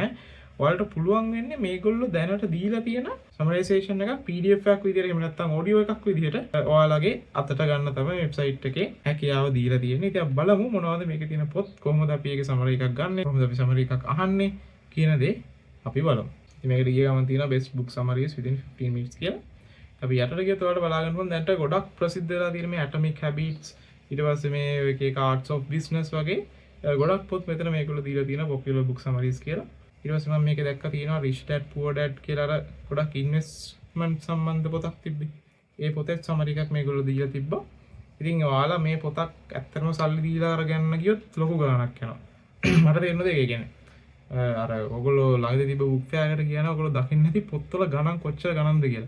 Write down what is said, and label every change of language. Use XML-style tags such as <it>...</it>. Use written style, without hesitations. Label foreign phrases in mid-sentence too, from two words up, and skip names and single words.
<si>ඔයාලට පුළුවන් වෙන්නේ මේගොල්ලෝ දැනට දීලා තියෙන සමරයිසේෂන් එකක් PDF එකක් විදිහට එහෙම නැත්නම් ඔඩියෝ එකක් විදිහට ඔයාලගේ අතට ගන්න තමයි වෙබ්සයිට් එකේ හැකියාව දීලා තියෙන්නේ. ඉතින් අපි බලමු මොනවද මේකේ තියෙන පොත්, කොහොමද අපි ඒකේ සමරි එකක් ගන්නෙ, කොහොමද අපි සමරි එකක් අහන්නේ කියන දේ අපි බලමු. ඉතින් මේකට ගිය ගමන් තියෙනවා</si> <en>best book summaries within 15 minutes</en> <si>කියලා. අපි යටට ගියත් ඔයාලට බලා ගන්න පුළුවන් දැනට ගොඩක් ප්‍රසිද්ධ වෙලා තියෙන මේ Atomic Habits, ඊට පස්සේ මේ එක එක Arts of Business වගේ ගොඩක් පොත් මෙතන මේගොල්ලෝ දීලා තියෙනවා</si> <en>popular book summaries</en> <si>කියලා. ඊට පස්සේ මම මේක දැක්කා තියෙනවා Rich Dad Poor Dad කියලා අර ගොඩක් ඉන්වෙස්ට්මන්ට් සම්බන්ධ පොතක් තිබ්බේ. ඒ පොතේ සමරි එකක් මේගොල්ලෝ දීලා තිබ්බා. ඉතින් ඔයාලා මේ පොතක් ඇත්තටම සල්ලි දීලා අරගන්න ගියොත් ලොකු ගාණක් යනවා. මට තේරෙන්නේ ඒක කියන්නේ. අර ඔයගොල්ලෝ ළඟදී තිබ්බ</si> <en>book fair</en> <si>එකට ගියා නම් ඔයගොල්ලෝ දකින්න ඇති පොත්වල ගණන් කොච්චර ගණන්ද කියලා.</si>